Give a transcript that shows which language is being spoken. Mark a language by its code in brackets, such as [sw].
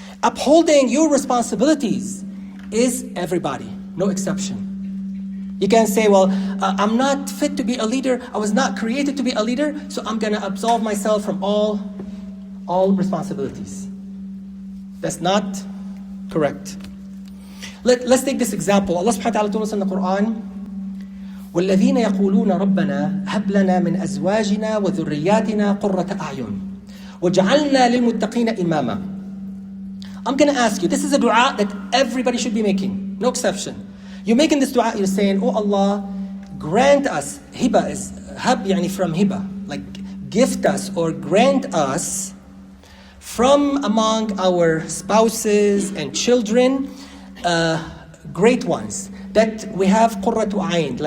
[en] Upholding your responsibilities is everybody, no exception. You can say, well, I'm not fit to be a leader. I was not created to be a leader, so I'm going to absolve myself from all responsibilities. That's not correct. Let's take this example. Allah subhanahu wa ta'ala told us in the Quran, [ar] وَالَّذِينَ يَقُولُونَ رَبَّنَا هَبْ لَنَا مِنْ أَزْوَاجِنَا وَذُرِّيَّاتِنَا قُرَّةَ أَعْيُنٍ وَجَعَلْنَا لِلْمُتَّقِينَ إِمَامًا. [en] I'm going to ask you, this is a dua that everybody should be making, no exception. You're making this dua, you're saying, oh Allah, grant us, hiba is, hab yani from hiba, like gift us or grant us from among our spouses and children, great ones, that we have qurratu ayn.